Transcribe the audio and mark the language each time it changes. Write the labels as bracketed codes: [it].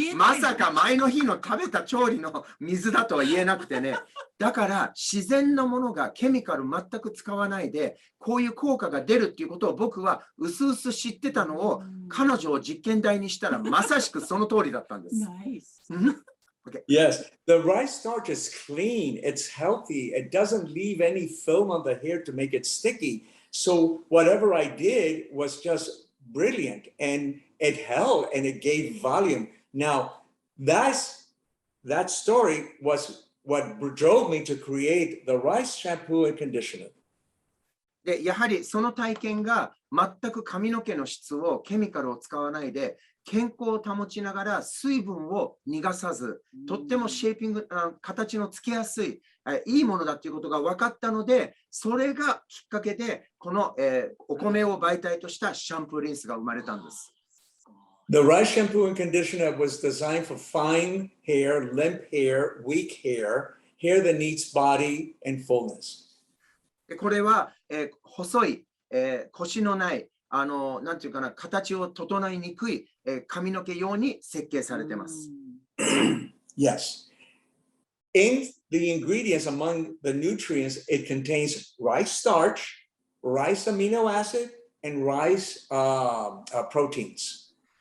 [ja] まさか前の日の食べた調理の水だとは言えなくてね。だから自然のものがケミカル全く使わないで、こういう効果が出るっていうことを僕は薄々知ってたのを、彼女を実験台にしたらまさしくその通りだったんです。 [en] Okay. Yes, the rice starch is clean, it's healthy, it doesn't leave any film on the hair to make it sticky. So whatever I did was just brilliant, and it held and it gave volume. Now, that story was what drove me to create the rice shampoo and conditioner. [ja] で、やはりその体験が全く髪の毛の質をケミカルを使わないで健康を保ちながら水分を逃がさず、とってもシェイピング、形のつけやすい、いいものだということが分かったので、それがきっかけでこの、お米を媒体としたシャンプーリンスが生まれたんです。 [en] The rice shampoo and conditioner was designed for fine hair, limp hair, weak hair, hair that needs body and fullness. [ja] これは、細い、コシのない、なんていうかな、形を整いにくい、髪の毛用に設計されています。 [en] Yes. In the ingredients among the nutrients, it contains rice starch, rice amino acid, and rice proteins.